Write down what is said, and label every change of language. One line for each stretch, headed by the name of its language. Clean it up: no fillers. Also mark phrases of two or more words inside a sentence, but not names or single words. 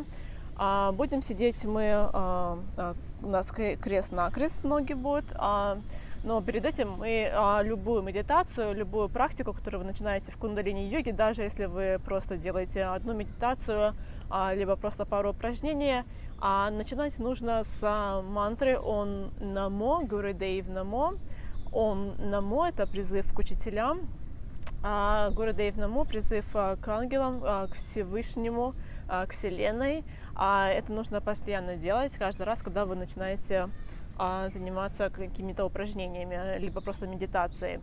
Russian: Будем сидеть мы, у нас крест-накрест ноги будут, но перед этим мы любую медитацию, любую практику, которую вы начинаете в кундалини-йоге, даже если вы просто делаете одну медитацию, либо просто пару упражнений, начинать нужно с мантры
Punjabi: «ਓਂ ਨਮੋ», «ਗੁਰਦੇਵ ਨਮੋ». «ਓਂ ਨਮੋ» —
Russian: это призыв к учителям,
Punjabi: «ਗੁਰਦੇਵ ਨਮੋ»
Russian: — призыв к ангелам, к Всевышнему, к Вселенной. Это нужно постоянно делать, каждый раз, когда вы начинаете заниматься какими-то упражнениями, либо просто медитацией.